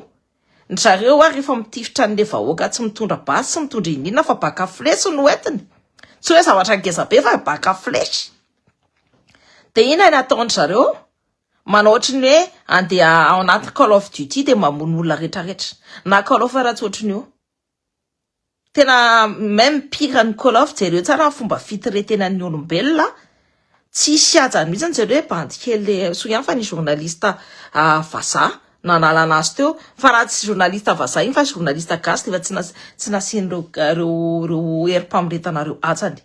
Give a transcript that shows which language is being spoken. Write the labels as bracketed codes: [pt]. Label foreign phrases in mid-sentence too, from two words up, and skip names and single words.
[mg] Ny zareo rehefa mitifitra an'le vahoaka tsy mitondra basy tsy mitondra inina fa baka flesy no entiny. Tsy hoe zavatra ngeza be fa baka flesy. De ina ny ataon'ny zareo manao ohatrany hoe andeha ao anaty Call of Duty de mamono olona rehetrarehetra na Call of raha tsy ohatrany io. Tena [fr] même pire [mg] ny Call of jereo tsara ny fomba fitiretenan'ny olombelona. Tsisy ajany mihitsy jereo hoe bandikely so ihany fa ny journaliste vazaha nanalana azy teo fa raha tsy journaliste vazaha iny fa journaliste gasy efa tsy nasian'ireo herim-pamoretanareo atsany.